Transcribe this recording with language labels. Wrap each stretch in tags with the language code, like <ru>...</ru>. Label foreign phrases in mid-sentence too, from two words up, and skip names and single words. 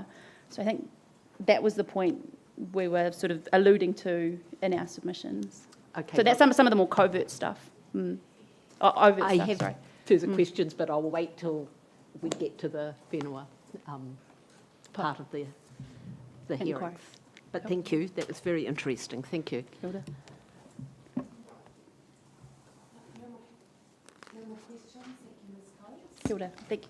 <en>So I think that was the point we were sort of alluding to in our submissions. Okay. So that's some of the more covert stuff. I have further questions, but I'll wait till we get to the whenua part of the hearings. But thank you, that was very interesting. Thank you.</en> <mi>Kia ora. Kia ora.</mi> <en>Thank you.</en>